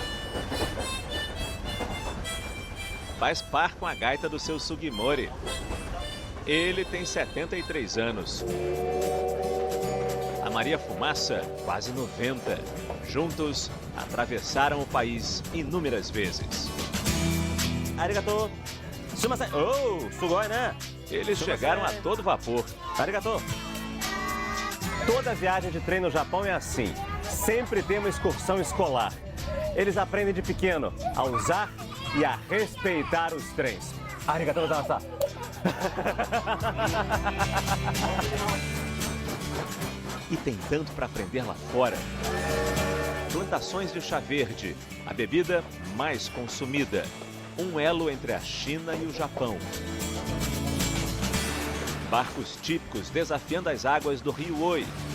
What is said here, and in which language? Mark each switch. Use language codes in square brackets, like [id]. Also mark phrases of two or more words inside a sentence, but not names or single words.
[pt] Faz par com a gaita do seu Sugimori. Ele tem 73 anos. A Maria Fumaça, quase 90. Juntos, atravessaram o país inúmeras vezes. [ja] ありがとう！すみません！オー、すごい, [pt] né? Eles chegaram a todo vapor. Arigato! Toda viagem de trem no Japão é assim. Sempre tem uma excursão escolar. Eles aprendem de pequeno a usar e a respeitar os trens. [ja] ありがとうございます. [pt] E tem tanto para aprender lá fora. Plantações de chá verde, a bebida mais consumida. Um elo entre a China e o Japão. Barcos típicos desafiando as águas do rio Oi.